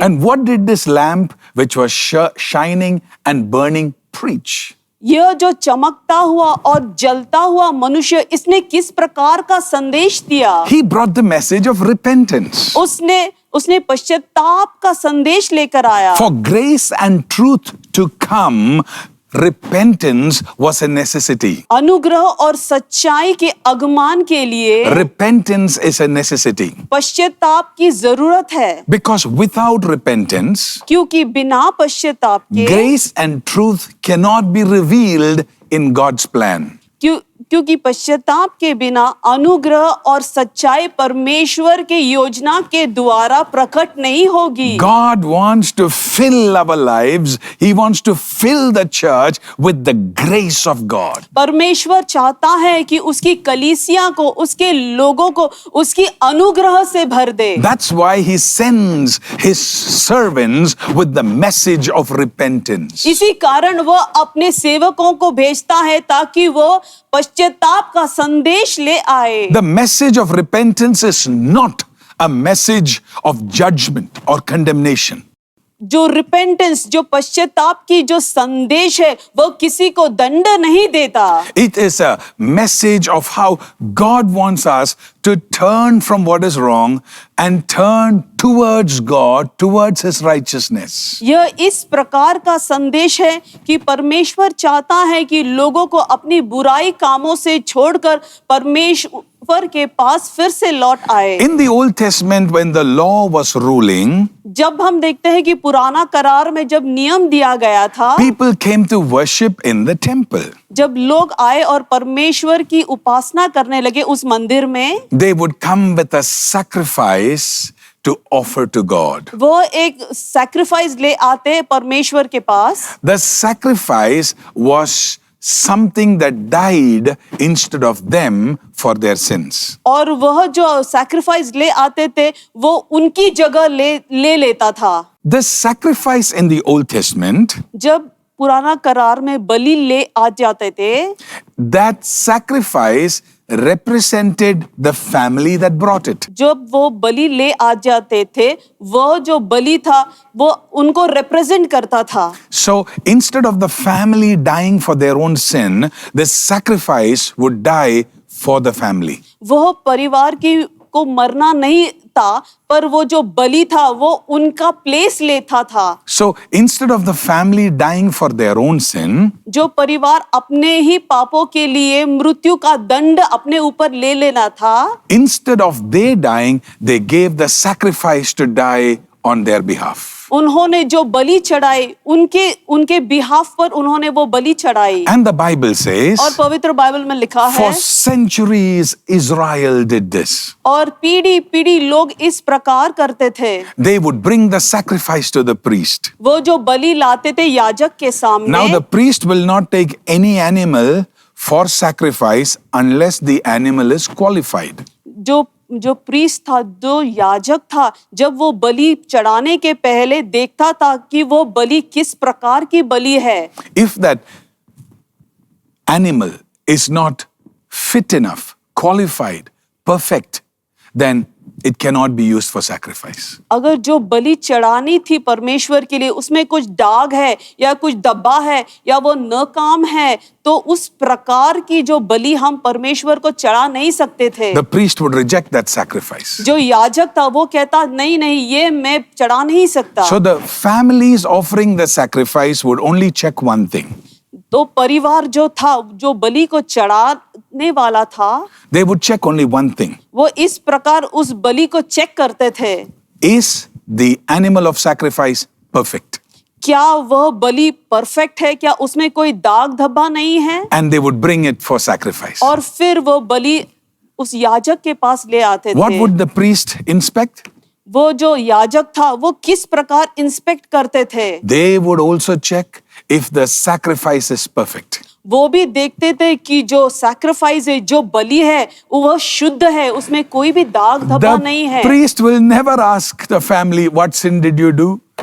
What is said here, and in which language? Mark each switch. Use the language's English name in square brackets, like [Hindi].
[English] And what did this lamp which was shining and burning preach? [Hindi] यह जो चमकता हुआ और जलता हुआ मनुष्य, इसने किस प्रकार का संदेश दिया? [English] He brought the message of repentance. [Hindi] उसने पश्चाताप का संदेश लेकर आया। [English] For grace and truth to come, repentance was a necessity. [Hindi] अनुग्रह और सच्चाई के आगमन के लिए [English] Repentance is a necessity. [Hindi] पश्चाताप की जरूरत है। [English] Because without repentance, [Hindi] क्योंकि बिना पश्चाताप के [English] grace and truth cannot be revealed in God's plan. [Hindi] क्योंकि पश्चाताप के बिना अनुग्रह और सच्चाई परमेश्वर के योजना के द्वारा प्रकट नहीं होगी। [English] God wants to fill our lives. He wants to fill the church with the grace of God. [Hindi] परमेश्वर चाहता है कि उसकी कलीसिया को, उसके लोगों को उसकी अनुग्रह से भर दे। [English] That's why He sends His servants with the message of repentance. [Hindi] इसी कारण वह अपने सेवकों को भेजता है ताकि वो पश्चाताप का संदेश ले आए। [English] The message of repentance is not a message of judgment or condemnation. [Hindi] जो रिपेंटेंस, जो पश्चाताप की जो संदेश है, वो किसी को दंड नहीं देता। [English] It is a message of how God wants us to turn from what is wrong and turn towards God, towards His righteousness. [Hindi] यह इस प्रकार का संदेश है कि परमेश्वर चाहता है कि लोगों को अपनी बुराई कामों से छोड़कर परमेश्वर के पास फिर से लौट आए। [English] In the Old Testament, when the law was ruling, [Hindi] जब हम देखते हैं कि पुराना करार में जब नियम दिया गया था, [English] people came to worship in the temple. [Hindi] जब लोग आए और परमेश्वर की उपासना करने लगे उस मंदिर में, [English] they would come with a sacrifice to offer to God. [Hindi] वो एक सैक्रिफाइस ले आते परमेश्वर के पास। [English] The sacrifice was something that died instead of them for their sins. [Hindi] और वह जो सैक्रिफाइस ले आते थे वो उनकी जगह ले लेता था। [English] The sacrifice in the Old Testament, [Hindi] जब पुराना करार में बलि ले आ जाते थे, [English] that sacrifice represented the family that brought it. [Hindi] जब वो बलि ले आ जाते थे, वह जो बलि था वो उनको रिप्रेजेंट करता था। [English] So instead of the family dying for their own sin, the sacrifice would die for the family. [Hindi] वह परिवार को मरना नहीं था, पर वो जो बलि था वो उनका प्लेस लेता था। [English] So instead of the family dying for their own sin, [Hindi] जो परिवार अपने ही पापों के लिए मृत्यु का दंड अपने ऊपर ले लेना था, [English] instead of they dying, they gave the sacrifice to die on their behalf. [Hindi] उन्होंने जो बलि चढ़ाई, उनके बिहाफ पर उन्होंने वो बलि चढ़ाई। [English] And the Bible says, [Hindi] और पवित्र बाइबल में लिखा है, [English] for centuries Israel did this. [Hindi] और पीढ़ी लोग इस प्रकार करते थे। [English] They would bring the sacrifice to the priest. [Hindi] वो जो बलि लाते थे याजक के सामने। [English] Now the priest will not take any animal for sacrifice unless the animal is qualified. [Hindi] जो जो प्रीस्ट था, जो याजक था, जब वो बलि चढ़ाने के पहले देखता था कि वो बलि किस प्रकार की बलि है। [English] If that animal is not fit enough, qualified, perfect, then it cannot be used for sacrifice. [Hindi] अगर जो बलि चढ़ानी थी परमेश्वर के लिए उसमें कुछ दाग है या कुछ दब्बा है या वो नाकाम है, तो उस प्रकार की जो बलि हम परमेश्वर को चढ़ा नहीं सकते थे। [English] The priest would reject that sacrifice. [Hindi] जो याजक था वो कहता नहीं नहीं, ये मैं चढ़ा नहीं सकता। [English] So the families offering the sacrifice would only check one thing. [Hindi] तो परिवार जो था, जो बलि को चढ़ाने वाला था, [English] They would check only one thing. [Hindi] वो इस प्रकार उस बलि को चेक करते थे। [English] Is the animal of sacrifice perfect? [Hindi] क्या वह बलि परफेक्ट है? क्या उसमें कोई दाग धब्बा नहीं है? [English] And they would bring it for sacrifice. [Hindi] और फिर वो बलि उस याजक के पास ले आते [English] What [Hindi] थे। [English] would the priest inspect? [Hindi] वो जो याजक था वो किस प्रकार इंस्पेक्ट करते थे? [English] They would also check if the sacrifice is perfect. [Hindi] वो भी देखते थे कि जो सैक्रिफाइस है, जो बलि है, वह शुद्ध है, उसमें कोई भी दाग धब्बा नहीं [English] The [Hindi] है। [English] priest will never ask the family, what sin did you do?